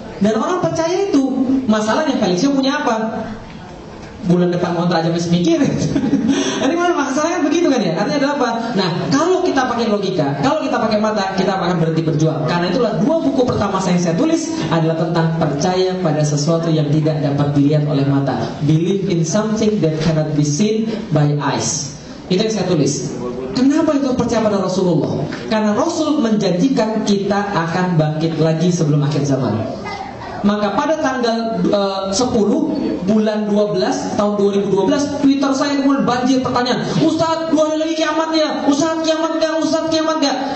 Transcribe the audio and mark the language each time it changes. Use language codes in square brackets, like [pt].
[id] Dan orang percaya itu. Masalahnya Felixio punya apa? Bulan depan kontrak aja masih mikir. Ini masalahnya begitu kan ya. Artinya adalah apa? Nah, kalau kita pakai logika, kalau kita pakai mata, kita akan berhenti berjuang. Karena itulah 2 buku pertama yang saya tulis adalah tentang percaya pada sesuatu yang tidak dapat dilihat oleh mata. [en] Believe in something that cannot be seen by eyes. [id] Itu yang saya tulis. Kenapa itu percaya pada Rasulullah? Karena Rasul menjanjikan kita akan bangkit lagi sebelum akhir zaman. Maka pada tanggal 10 bulan 12 tahun 2012, Twitter saya kemudian banjir pertanyaan, Ustadz 2 hari lagi kiamatnya, Ustadz kiamat gak, Ustadz kiamat gak?